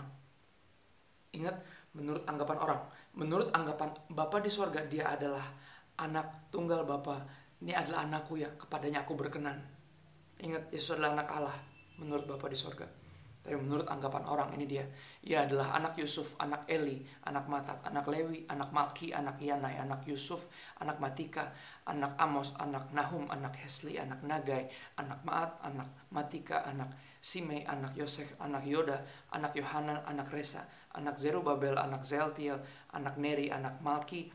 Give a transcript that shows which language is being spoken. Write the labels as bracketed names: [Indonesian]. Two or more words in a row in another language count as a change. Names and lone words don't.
[Indonesian] Ingat, menurut anggapan orang. Menurut anggapan Bapa di sorga, dia adalah anak tunggal Bapa. Ini adalah anakku yang kepadanya aku berkenan. Ingat, Yesus adalah anak Allah menurut Bapa di sorga. Tapi menurut anggapan orang, ini dia. Ia adalah anak Yusuf, anak Eli, anak Matat, anak Lewi, anak Malki, anak Yanai, anak Yusuf, anak Matika, anak Amos, anak Nahum, anak Hesli, anak Nagai, anak Maat, anak Matika, anak Simei, anak Yosek, anak Yoda, anak Yohanan, anak Resa, anak Zerubabel, anak Zeltiel, anak Neri, anak Malki,